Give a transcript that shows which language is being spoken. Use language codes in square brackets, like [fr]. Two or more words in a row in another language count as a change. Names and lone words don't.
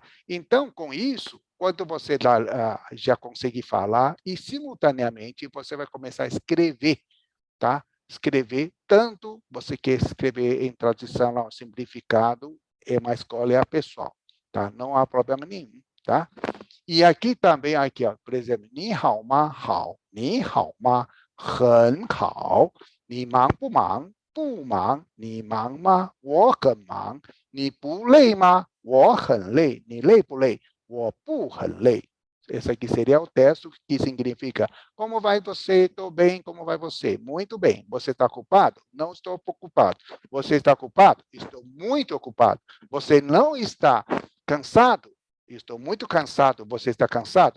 [pt] Então, com isso, quando você já conseguir falar, e simultaneamente você vai começar a escrever, tá? Escrever, tanto você quer escrever em tradicional simplificado, uma escolha pessoal, tá? Não há problema nenhum, tá? E aqui também, aqui, ó, por exemplo, [zh] 你好吗? 好，你好吗? 很好，你忙不忙？不忙，你忙吗？我很忙，你不累吗？我很累，你累不累？我不很累。 [pt] Esse aqui seria o texto que significa: como vai você? Estou bem. Como vai você? Muito bem. Você está ocupado? Não estou ocupado. Você está ocupado? Estou muito ocupado. Você não está cansado? Estou muito cansado. Você está cansado?